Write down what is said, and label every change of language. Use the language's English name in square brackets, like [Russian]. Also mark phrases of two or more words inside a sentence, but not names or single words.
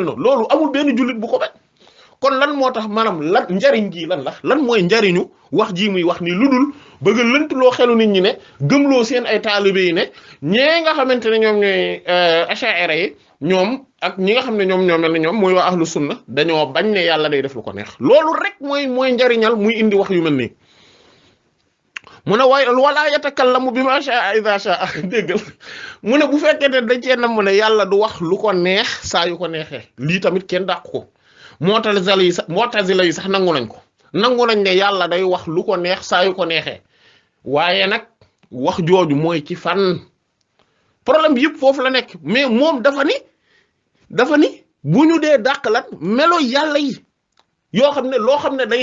[Wolof] noonu loolu amul benn jullit bu ko bañ kon lan moo tax maanaam lan njariñ gi lan mooy njariñu wax ji muy wax ni lu dul bëgg a lëntloo xelu nit ñi ne gëmloo seen ay taalibe yi ne ñee nga xamante ne ñoom ñooy asha'ira yi ñoom ak ñi nga xam ne ñoom ñoo mel ne ñoom mooy waa ahlu sunna dañoo bañ ne yàlla day def lu ko neex loolu rek mooy njariñal muy indi wax yu mel nii mu ne waaye [Arabic] ولا يتكلم بما شاء إذا شاء [Wolof] déggal mu ne bu fekkee ne dañ cee nam mu ne yàlla du wax lu ko neex saa yu ko neexee lii tamit kenn dàq ko mu'tazila yi sax nangu nañ ko nangu nañ ne yàlla day wax lu ko neex saa yu ko neexee waaye nag wax jooju mooy ci fan problème bi yëpp foofu la nekk mais moom dafa ni bu ñu dee dàq lan melo yàlla yi yoo xam ne loo xam ne day